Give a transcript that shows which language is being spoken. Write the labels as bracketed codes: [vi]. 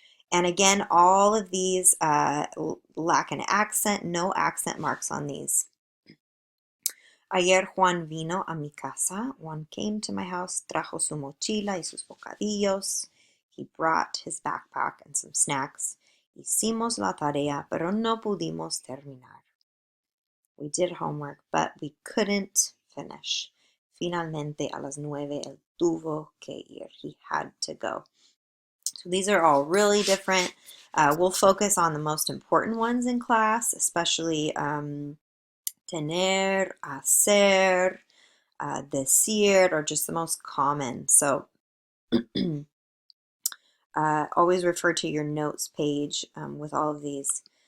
[en] And again, all of these lack an accent, no accent marks on these. [es] Ayer Juan vino a mi casa. [en] Juan came to my house, [es] trajo su mochila y sus bocadillos. [en] He brought his backpack and some snacks. [es] Hicimos la tarea, pero no pudimos terminar. [en] We did homework, but we couldn't finish. [es] Finalmente a las 9 él tuvo que ir. [en] He had to go. So these are all really different. We'll focus on the most important ones in class, especially tener, hacer, decir, or just the most common. So always refer to your notes page with all of these.